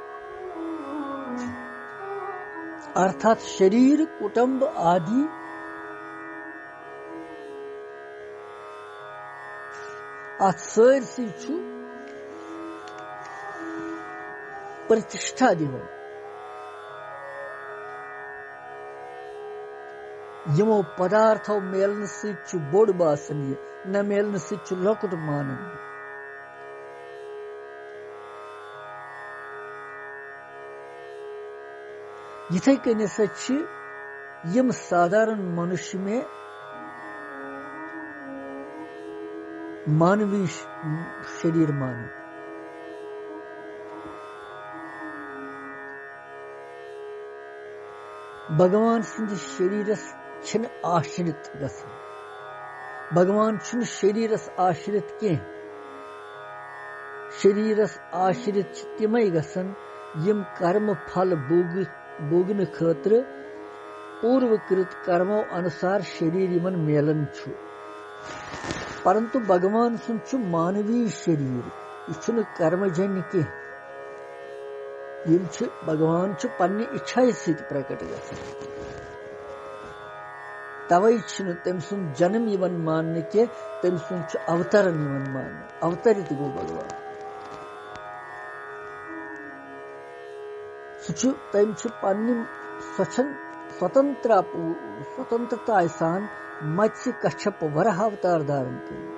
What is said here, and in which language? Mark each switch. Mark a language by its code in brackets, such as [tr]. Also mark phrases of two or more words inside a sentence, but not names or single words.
[ks] ارتھات شریر کٹمب آدی ات سرسی پرتشٹھا دیوان یمو پدارتھو میلن ست بوڑ باسن یہ نہ میلن ست لکٹ مانن یتھے کن ہسا یم سادھارن منش میں مانوی شریر مانن بھگوان سند شریرس چھن آشرت گسن بھگوان چھن شریرس آشرت کی شریرس آشرت تمے گسن یم کرم پھل بوگن خاطر پورو کرت کرمو انسار شریر یمن میلن پرنتو بھگوان سن مانوی شریر یہ کرم جن کی بھگوان پنہ اچھا ست پرکٹ گژھان توے تم سن جنم یوان ماننے کی تم سن اوترن یوان ماننے اوترت گو بھگوان تم پنہ سوتنترتا سان متس کچھپ ورہ اوتار دارن کر